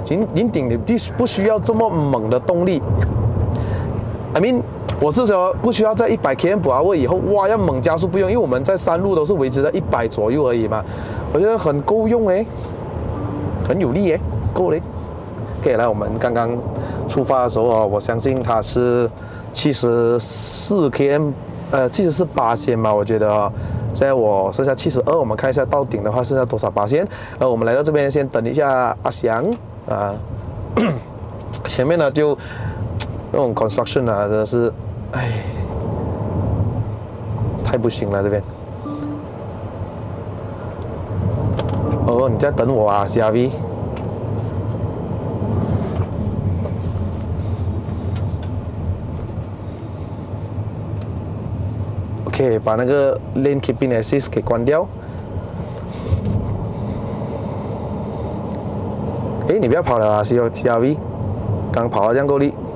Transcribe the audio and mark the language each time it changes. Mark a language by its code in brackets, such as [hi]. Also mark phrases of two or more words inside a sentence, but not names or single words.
[zh] 雲頂你不需要這麼猛的動力。 [en] I mean， [zh] 我是說不需要在100 km/h 以後，哇，要猛加速不用，因為我們在山路都是維持在100左右而已嘛。我覺得很夠用誒，很有力誒，夠嘞。OK， 來，我們剛剛出發的時候哦，我相信它是74 km， 74%嘛，我覺得哦。現在我剩下72，我們看一下到頂的話剩下多少%。我們來到這邊先等一下阿翔前面呢就那種 construction 啊，真的是，太不行了這邊。哦，你在等我啊，CRV。OK， 把那个 [en] Lane Keeping Assist [zh] 给關掉。誒，你不要跑了啊，CRV， 剛跑到這樣夠力。